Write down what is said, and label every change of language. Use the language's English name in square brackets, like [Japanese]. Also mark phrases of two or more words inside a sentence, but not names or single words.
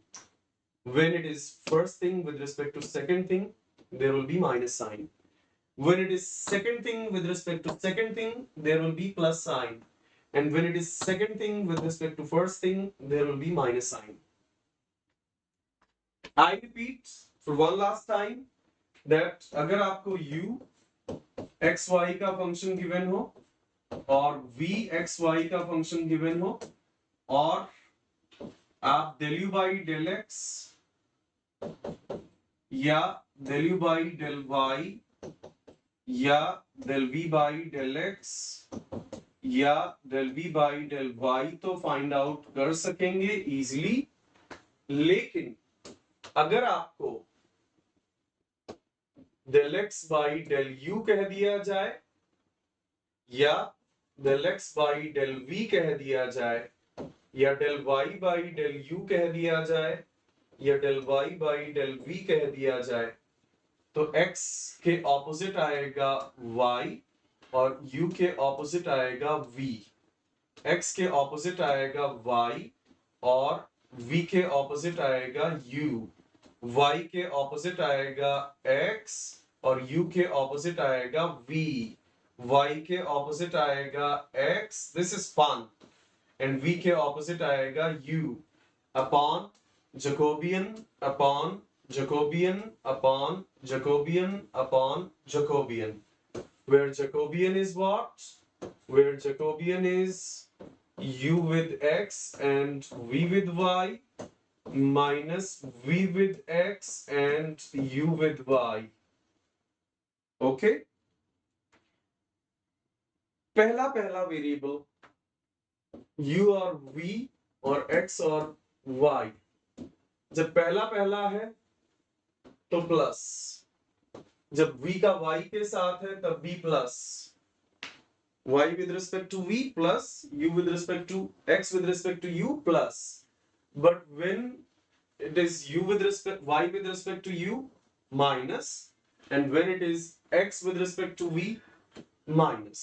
[English] When it is first thing with respect to second thing, there will be minus sign. When it is second thing with respect to second thing, there will be plus sign. And when it is second thing with respect to first thing, there will be minus sign. I repeat for one last time that [Hindi] अगर आपको u x y का [English] function given [Hindi] हो और v x y का फंक्शन गिवन हो और आप [English] del u by del x [Hindi] या [English] del u by del y [Hindi] या [English] del v by del x [Hindi] या [English] del v by del y [Hindi] तो [English] find out [Hindi] कर सकेंगे इजीली. लेकिन अगर आपको [English] del x by del u [Hindi] कह दिया जाए या [English] del x by del v [Hindi] कह दिया जाए या [English] del y by del u [Hindi] कह दिया जाए या [English] del y by del v [Hindi] कह दिया जाए तो x के ऑपोजिट आएगा y और u के ऑपोजिट आएगा v. x के ऑपोजिट आएगा y और v के ऑपोजिट आएगा u. y के ऑपोजिट आएगा x और u के ऑपोजिट आएगा v. y के ऑपोजिट आएगा x, [English] this is fun, and [Hindi] v के ऑपोजिट आएगा u [English] upon Jacobian upon Jacobian upon Jacobian upon Jacobian, where Jacobian is what? Where Jacobian is u with x and v with y minus v with x and u with y. [Hindi] Okay? पहला वेरिएबल u और v और x और y, जब पहला है तो प्लस, जब v का y के साथ है तब भी प्लस, [English] y with respect to v plus u with respect to x with respect to u plus. But when it is u with respect y with respect to u minus, and when it is x with respect to v minus.